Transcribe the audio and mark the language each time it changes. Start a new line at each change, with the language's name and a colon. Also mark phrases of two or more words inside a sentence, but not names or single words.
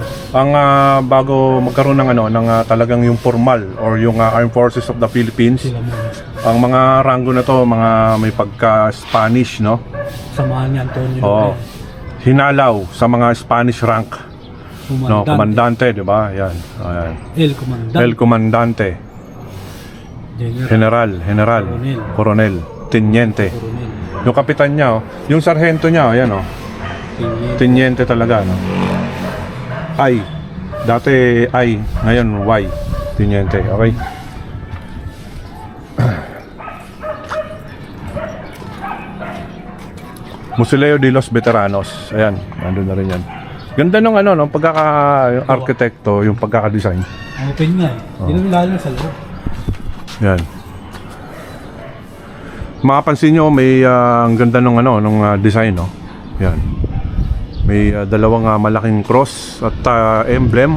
Filipino: Ang bago magkaroon ng ano, ng talagang yung
English: formal or
Filipino: yung Armed Forces of the Philippines, Sila muna. ang mga ranggo na to, mga may pagka-Spanish, no? Samahan ni Antonio. Oo. Hinalaw sa mga Spanish rank, no? Komandante, di ba? Yan. Ayan.
Spanish: El Comandante. El Comandante, General. General, Coronel, Teniente. Coronel.
Filipino: Yung kapitan niya, oh. Yung sarhento niya, ayan, oh. Teniente talaga, no? I. Dati I, ngayon Y. Teniente, okay? Mausoleo de los Veteranos. Ayan, nandun na rin yan. Ganda nung ano, no? Pagkaka-arkitekto, yung pagkaka-design. Open nga eh. Hindi naman lalo sa loob. Yan. Makapansin nyo, may ang ganda ng design, no? Yan. May dalawang malaking cross at emblem.